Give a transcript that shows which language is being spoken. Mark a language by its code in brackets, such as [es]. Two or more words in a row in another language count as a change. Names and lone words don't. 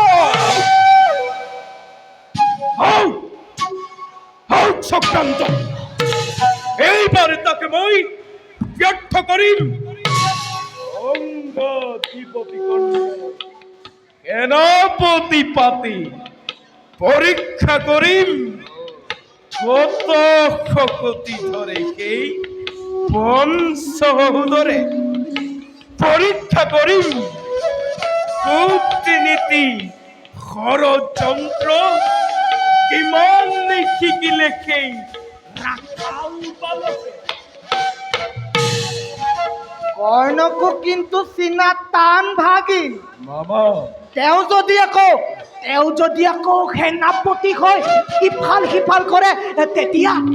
[as] চক্ৰান্ত, এইবাৰ তাকে মই ব্যৰ্থ কৰিম। সেনাপতি পাতি পৰীক্ষা কৰিম, কত শকতি ধরে সেই বংশহুদরে। পরীক্ষা করিম কূটনীতি ষড়যন্ত্র কিমান শিকিলে সেই রাখাল বালকে। কৰ্ণকো কিন্তু চিনা টান ভাগিন। মামা, তেওঁ যদি আকৌ সেনাপতি হয় ইফাল সিফাল কৰে, তেতিয়া